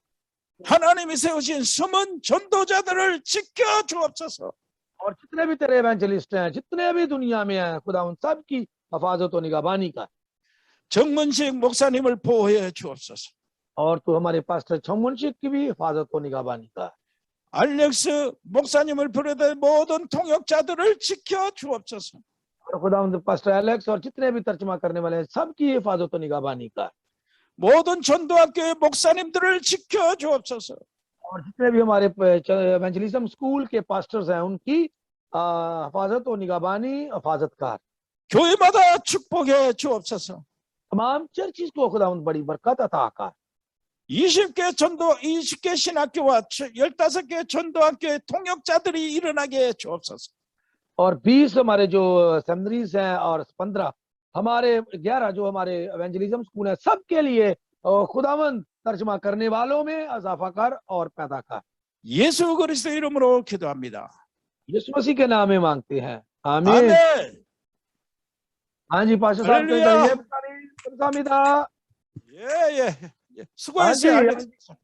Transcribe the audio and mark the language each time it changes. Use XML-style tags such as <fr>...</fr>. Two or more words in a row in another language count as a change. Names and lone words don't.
<ko>하나님이 세우신 숨은 전도자들을 지켜 주옵소서.</ko> <hi>और जितने भी तेरे एवेंजलिस्ट हैं, जितने भी दुनिया में हैं, खुदा उन सब की हिफाजत और निगहबानी कर।</hi> <ko>정문식 목사님을 보호해 주옵소서.</ko> <hi>और तू हमारे पास्टर छमुनशिक की भी हिफाजत और निगहबानी कर।</hi> <ko>알렉스 목사님을 비롯한 모든 통역자들을 지켜 주옵소서.</ko> <hi>और खुदा उन पास्टर एलेक्स और जितने भी तर्जुमा करने वाले हैं, सबकी हिफाजत और निगहबानी कर।</hi> <ko>모든 전도학교의 목사님들을 지켜 주옵소서.</ko> <hi>और जितने भी हमारे</hi> <en>evangelism school</en> <hi>के पास्टर्स हैं, उनकी हिफाजत और निगहबानी हिफाजत कर।</hi> <ko>교회마다 축복해 주옵소서.</ko> <hi>तमाम चर्चिस को खुदा उन बड़ी बरकत अता कर।</hi> <ko>20개 신학교와 15개 전도학교의 통역자들이 일어나게 해 주옵소서.</ko> <hi>और 20 हमारे जो सेमिनरीज हैं और 15 हमारे 11 जो हमारे</hi> <en>evangelism school</en> <hi>है, सबके लिए खुदावंद तर्जुमा करने वालों में इजाफा कर और पैदा कर।</hi> <ko>예수 그리스도 이름으로 기도합니다.</ko> <hi>यीशु मसीह के नाम में मांगते हैं, आमीन।</hi> <ko>아멘.</ko> <hi>हाँ जी पास्टर साहब हालेलुया। कहिए,</hi> <ko>감사합니다। 예. 수고했어요. 아, 네. 알렉스.</ko>